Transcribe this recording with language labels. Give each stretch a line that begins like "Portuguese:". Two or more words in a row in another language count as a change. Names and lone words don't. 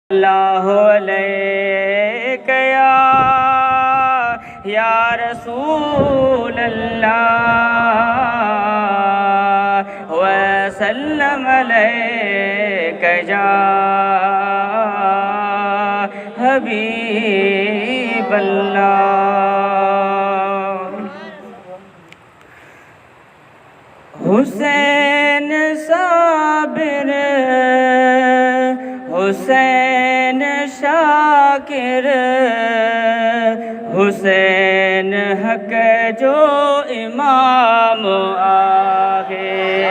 Arabic: الله عليك يا رسول الله وسلم عليك يا حبيب الله.
Sindhi: हुसैन साबिर हुसैन शाकिर हुसैन हक जो इमाम आगे।